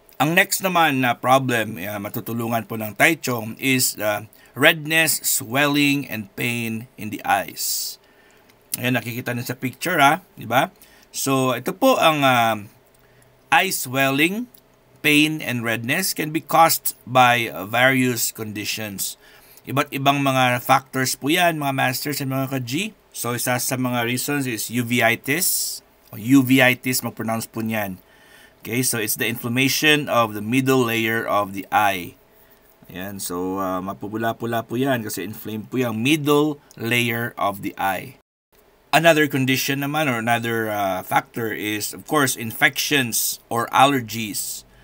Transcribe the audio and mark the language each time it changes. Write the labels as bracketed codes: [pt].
[tl] Ang next naman na problem, matutulungan po ng [en] Tai Chong is redness, swelling, and pain in the eyes. [tl] Ayan, nakikita niyo sa picture, di ba? [en] So, [tl] ito po ang [en] eye swelling, pain, and redness can be caused by various conditions. [tl] Iba't ibang mga factors po yan, mga masters and mga ka-G. So, isa sa mga reasons is uveitis. Uveitis, mag-pronounce po niyan. [en] Okay, so it's the inflammation of the middle layer of the eye. [tl] Ayan, so mapupula-pula po yan kasi inflamed po yung [en] middle layer of the eye. Another condition naman or another factor is of course infections or allergies.